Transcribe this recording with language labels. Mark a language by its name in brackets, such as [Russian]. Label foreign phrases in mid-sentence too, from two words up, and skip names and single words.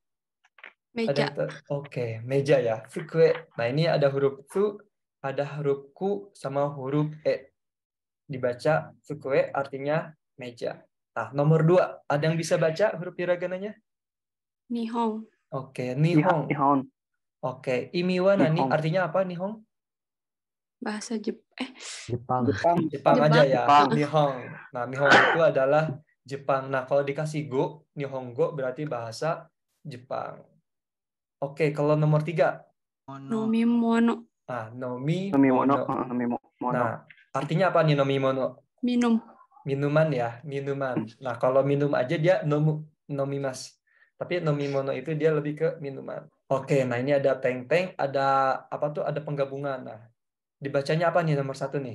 [Indonesian] Ada Meja. yang tahu? Oke, meja ya. Sukue. Nah, ini ada huruf su, ada huruf ku, sama huruf e. Dibaca sukue artinya meja. Nah, nomor 2. Ada yang bisa baca huruf hiragananya? Nihong. Oke, nihong. Nihon. [Japanese] Oke, 意味は何 [Indonesian] Nihong. artinya apa nihong? Bahasa Jepang. Jepang aja ya, Jepang. nihong. Nah, nihong itu adalah Jepang. Nah, kalau dikasih go, nihongo berarti bahasa Jepang. Oke, kalau nomor 3. Nomimono. Nah, nomi Nomimono. mono. Nomimono. Nah, artinya apa nih nomi mono? Minum. Minuman ya, minuman. Nah, kalau minum aja dia nomimas. Tapi nomi mono itu dia lebih ke minuman. Oke, nah ini ada teng-teng, ada apa tuh? Ada penggabungan. Nah, dibacanya apa nih nomor 1 nih?